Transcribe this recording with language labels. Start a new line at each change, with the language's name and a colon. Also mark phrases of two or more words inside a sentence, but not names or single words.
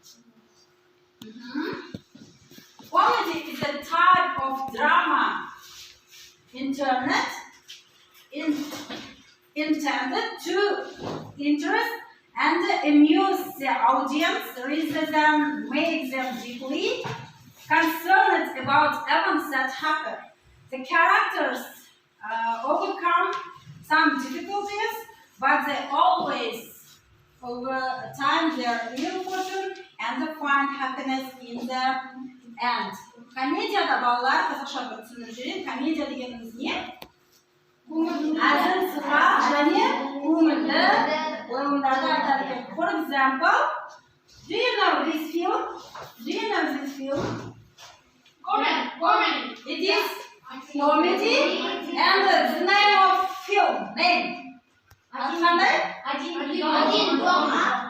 English: Comedy is a type of drama intended to interest and amuse the audience rather than make them deeply concerned about events that happen. The characters overcome some difficulties, but they always, over time, they are ill fortune and they find happiness in the end.
Kazakh: Комедияда балалар қазақша бір түсіндіріп жіберейін. Комедия дегеніміз не? Әзіл сыға және көңілді ойындарды айтады екен.
English: For example, do you know this film? Do you know this film? Comedy. It is comedy and the name of film. Name.
Russian: Один дома.